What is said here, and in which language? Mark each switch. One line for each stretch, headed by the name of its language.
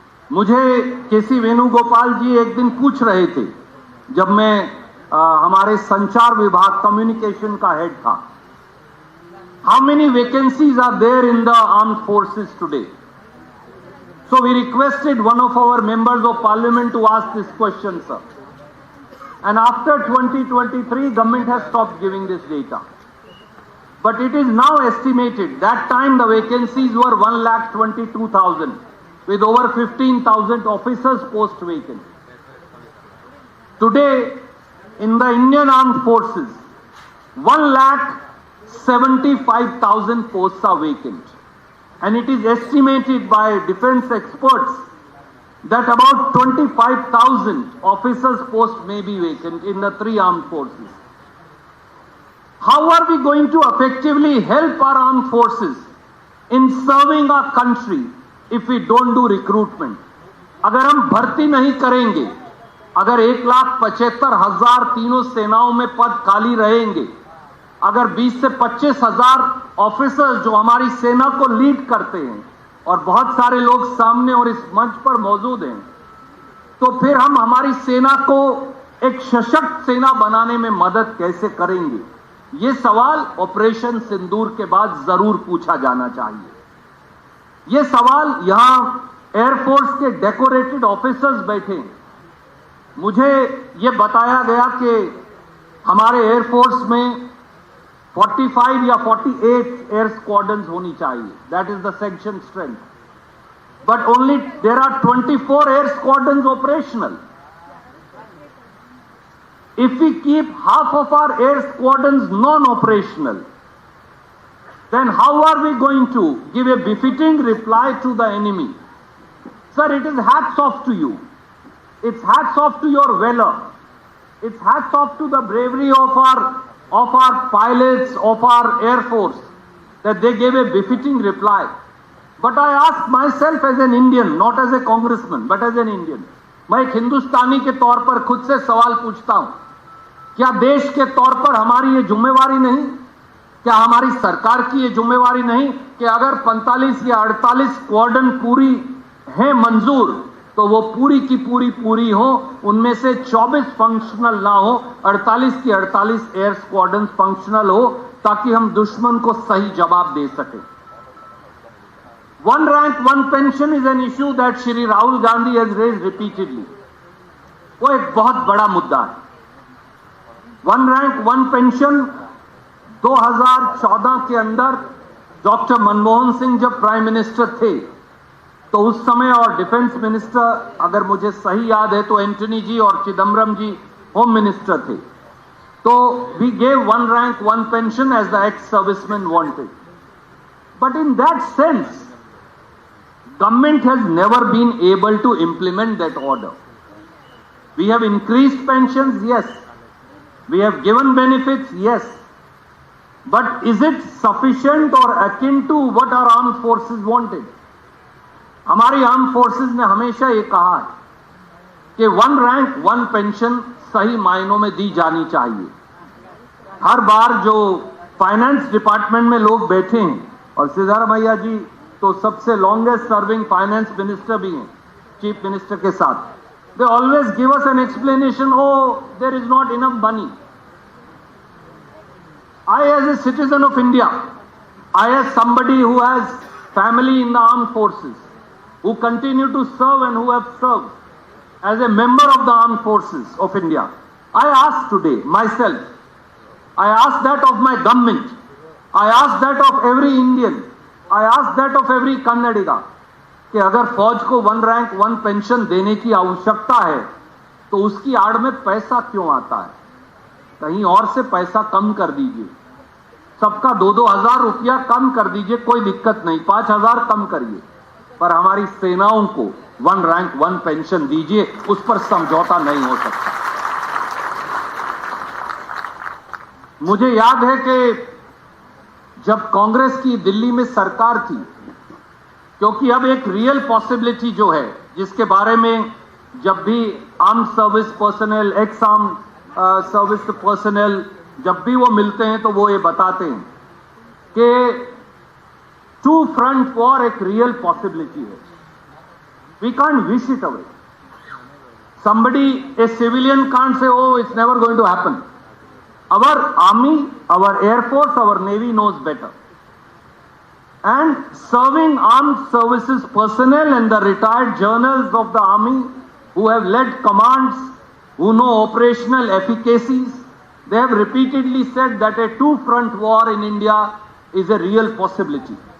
Hindi: मुझे केसी वेणुगोपाल जी एक दिन पूछ रहे थे, जब मैं हमारे संचार विभाग कम्युनिकेशन का हेड था,
English: How many vacancies are there in the armed forces today? So we requested one of our members of parliament to ask this question, sir. And after 2023, government has stopped giving this data. But it is now estimated, that time the vacancies were 1,22,000 with over 15,000 officers post vacant. Today, in the Indian Armed Forces, 1,75,000 posts are vacant. And it is estimated by defense experts that about 25,000 officers posts may be vacant in the three armed forces. How are we going to effectively help our armed forces in serving our country if we don't do recruitment?
Hindi: अगर हम भर्ती नहीं करेंगे, अगर 1,75,000 तीनों सेनाओं में पद खाली रहेंगे, अगर 20 से 25,000 ऑफिसर्स जो हमारी सेना को लीड करते हैं और बहुत सारे लोग सामने और इस मंच पर मौजूद हैं, तो फिर हम हमारी सेना को एक सशक्त सेना बनाने में मदद कैसे करेंगे? ये सवाल ऑपरेशन सिंदूर के बाद जरूर पूछा जाना चाहिए। ये सवाल यहां एयरफोर्स के डेकोरेटेड ऑफिसर्स बैठे हैं। मुझे ये बताया गया कि हमारे एयरफोर्स में 45 या 48 एयर स्क्वाड्रन्स होनी चाहिए,
English: That is the section strength, but only there are 24 air squadrons operational. If we keep half of our air squadrons non-operational, then how are we going to give a befitting reply to the enemy? Sir, it is hats off to you. It's hats off to your valor. It's hats off to the bravery of our pilots, of our Air Force, that they gave a befitting reply. But I ask myself as an Indian,
Hindi: not as a congressman, but as an Indian, मैं एक हिंदुस्तानी के तौर पर खुद से सवाल पूछता हूं, क्या देश के तौर पर हमारी ये जिम्मेवारी नहीं, क्या हमारी सरकार की ये जिम्मेवारी नहीं कि अगर 45 या 48 स्क्वाड्रन पूरी है मंजूर, तो वो पूरी की पूरी हो, उनमें से 24 फंक्शनल ना हो, 48 की 48 एयर स्क्वाड्रन फंक्शनल हो, ताकि हम दुश्मन को सही जवाब दे सके.
English: One rank, one pension is an issue that Shri Rahul Gandhi has raised repeatedly.
Hindi: वो एक बहुत बड़ा मुद्दा है. वन रैंक वन पेंशन 2014 के अंदर डॉक्टर मनमोहन सिंह जब प्राइम मिनिस्टर थे, तो उस समय और डिफेंस मिनिस्टर, अगर मुझे सही याद है तो एंटनी जी और चिदम्बरम जी होम मिनिस्टर थे, तो
English: We gave one rank one pension as the ex servicemen wanted. But in that sense government has never been able to implement that order. We have increased pensions, yes. We have given benefits, yes. But is it sufficient or akin to what our armed forces wanted?
Hindi: हमारी arm forces ने हमेशा ये कहा है कि one rank one pension सही मायनों में दी जानी चाहिए. हर बार जो फाइनेंस डिपार्टमेंट में लोग बैठे हैं, और सिद्धारमैया जी तो सबसे लॉन्गेस्ट सर्विंग फाइनेंस मिनिस्टर भी हैं चीफ मिनिस्टर के साथ,
English: They always give us an explanation, oh there is not enough money. I as a citizen of India, I as somebody who has family in the armed forces, who continue to serve and who have served as a member of the armed forces of India, I ask today myself, I ask that of my government, I ask that of every Indian, I ask that of every Kannadiga,
Hindi: कि अगर फौज को one rank one pension देने की आवश्यकता है, तो उसकी आड़ में पैसा क्यों आता
English: है?
Hindi: कहीं और से पैसा कम कर दीजिए, सबका 2-2 हजार रुपया कम कर दीजिए, कोई दिक्कत नहीं, 5,000 कम करिए, पर हमारी सेनाओं को वन रैंक वन पेंशन दीजिए, उस पर समझौता नहीं हो सकता. मुझे याद है कि जब कांग्रेस की दिल्ली में सरकार थी, क्योंकि अब एक रियल पॉसिबिलिटी जो है, जिसके बारे में जब भी arm service personal, x arm service personal जब भी वो मिलते हैं तो वो ये बताते हैं कि टू फ्रंट वॉर एक रियल पॉसिबिलिटी है.
English: We can't wish it away. Somebody, a civilian can't say, oh, it's never going to happen. Our army, our air force, our navy knows better. And serving armed services personnel and the retired journals of the army who have led commands, who know operational efficacies, they have repeatedly said that a two-front war in India is a real possibility.